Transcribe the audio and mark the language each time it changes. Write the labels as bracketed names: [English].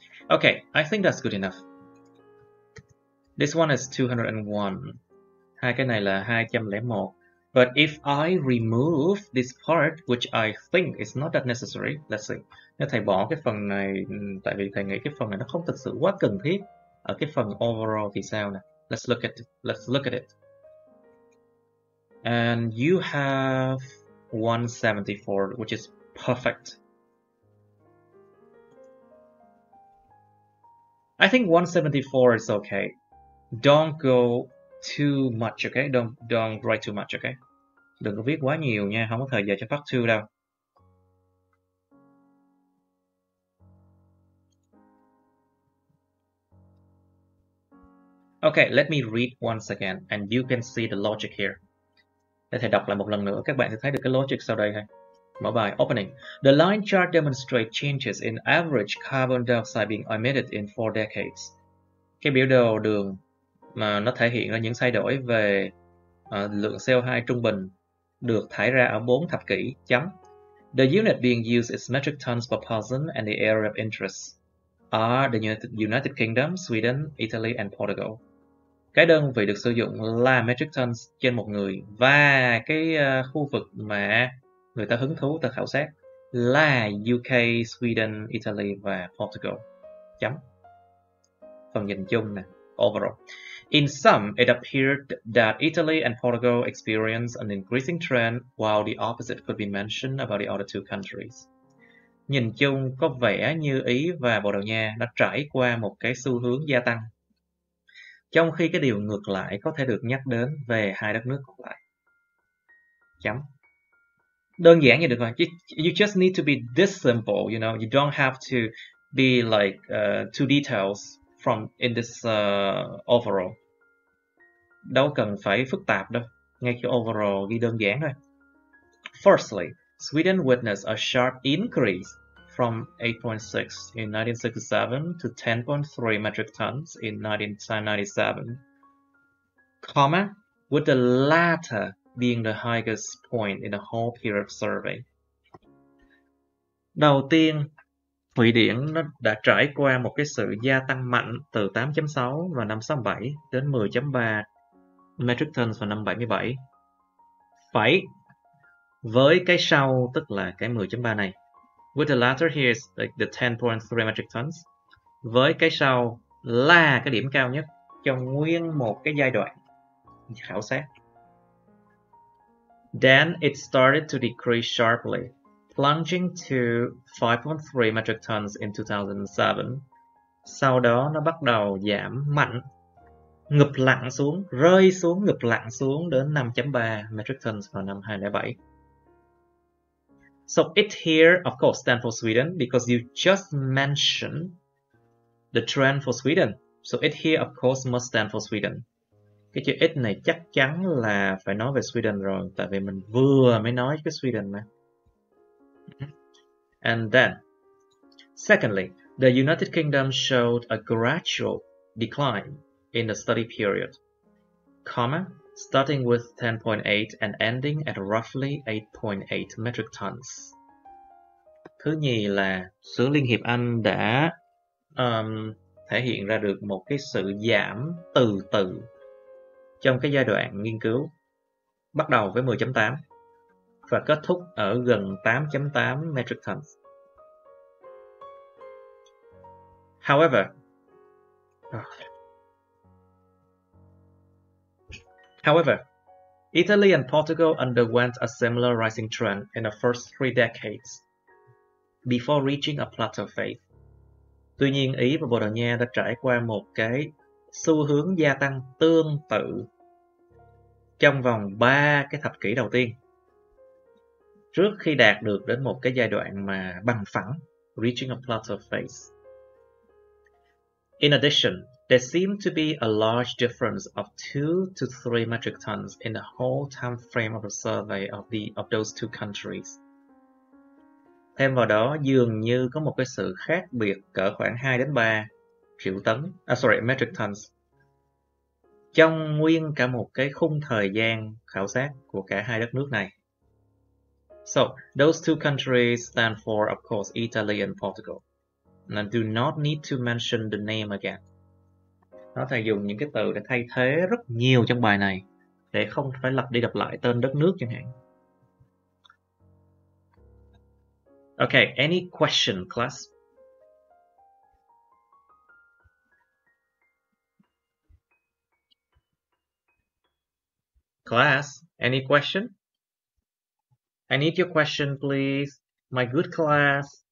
[English] Okay, I think that's good enough. This one is 201. [Vietnamese] Hai cái này là 201. [English] But if I remove this part, which I think is not that necessary, let's see. [Vietnamese] Nếu thầy bỏ cái phần này, tại vì thầy nghĩ cái phần này nó không thực sự quá cần thiết. Ở cái phần overall thì sao nè? [English] Let's look at it. And you have 174, which is perfect. I think 174 is okay. Don't go too much, okay? Don't write too much, okay? [Vietnamese] Đừng có viết quá nhiều nha, không có thời giờ cho part 2 đâu. [English] Okay, let me read once again, and you can see the logic here. [Vietnamese] Để thầy đọc lại một lần nữa, các bạn sẽ thấy được cái logic sau đây ha. Mở bài opening. [English] The line chart demonstrates changes in average carbon dioxide being emitted in 4 decades. [Vietnamese] Cái biểu đồ đường mà nó thể hiện ra những thay đổi về lượng CO2 trung bình được thải ra ở 4 thập kỷ. Chấm. [English] The unit being used is metric tons per person and the area of interest are the United Kingdom, Sweden, Italy and Portugal. [Vietnamese] Cái đơn vị được sử dụng là metric tons trên một người và cái khu vực mà người ta hứng thú ta khảo sát là UK, Sweden, Italy và Portugal. Chấm. Phần nhìn chung nè, overall. [English] In sum, it appeared that Italy and Portugal experienced an increasing trend, while the opposite could be mentioned about the other two countries. [Vietnamese] Nhìn chung có vẻ như Ý và Bồ Đào Nha đã trải qua một cái xu hướng gia tăng, trong khi cái điều ngược lại có thể được nhắc đến về hai đất nước còn lại. Chấm. Đơn giản như được rồi. [English] You just need to be this simple, you know. You don't have to be like too details from in this overall. [Vietnamese] Đâu cần phải phức tạp đâu. Ngay cái overall ghi đơn giản thôi. [English] Firstly, Sweden witnessed a sharp increase from 8.6 in 1967 to 10.3 metric tons in 1997, comma, with the latter being the highest point in the whole period survey. [Vietnamese] Đầu tiên, Thụy Điển nó đã trải qua một cái sự gia tăng mạnh từ 8.6 vào năm 67 đến 10.3 metric tons vào năm 77. Phải với cái sau tức là cái 10.3 này. [English] With the latter here is like the 10.3 metric tons. [Vietnamese] Với cái sau là cái điểm cao nhất trong nguyên một cái giai đoạn khảo sát. [English] Then it started to decrease sharply, plunging to 5.3 metric tons in 2007. [Vietnamese] Sau đó nó bắt đầu giảm mạnh, ngụp lặn xuống, rơi xuống, ngụp lặn xuống đến 5.3 metric tons vào năm 2007. [English] So it here, of course, stands for Sweden because you just mentioned the trend for Sweden. So it here, of course, must stand for Sweden. [Vietnamese] Cái chữ it này chắc chắn là phải nói về Sweden rồi, tại vì mình vừa mới nói cái Sweden mà. [English] And then, secondly, the United Kingdom showed a gradual decline in the study period, comma, starting with 10.8 and ending at roughly 8.8 metric tons. [Vietnamese] Thứ nhì là xứ Liên hiệp Anh đã thể hiện ra được một cái sự giảm từ từ trong cái giai đoạn nghiên cứu, bắt đầu với 10.8 và kết thúc ở gần 8.8 metric tons. [English] However, Italy and Portugal underwent a similar rising trend in the first 3 decades before reaching a plateau phase. [Vietnamese] Tuy nhiên, Ý và Bồ Đào Nha đã trải qua một cái xu hướng gia tăng tương tự trong vòng 3 cái thập kỷ đầu tiên, trước khi đạt được đến một cái giai đoạn mà bằng phẳng, [English] reaching a plateau phase. In addition, there seemed to be a large difference of 2 to 3 metric tons in the whole time frame of the survey of those two countries. [Vietnamese] Thêm vào đó, dường như có một cái sự khác biệt cỡ khoảng 2 đến 3 triệu tấn, metric tons, trong nguyên cả một cái khung thời gian khảo sát của cả hai đất nước này. [English] So, those two countries stand for, of course, Italy and Portugal. And do not need to mention the name again. [Vietnamese] Nó thầy dùng những cái từ để thay thế rất nhiều trong bài này, để không phải lặp đi lặp lại tên đất nước chẳng hạn. [English] Okay, any question, class? Class, any question? I need your question, please. My good class.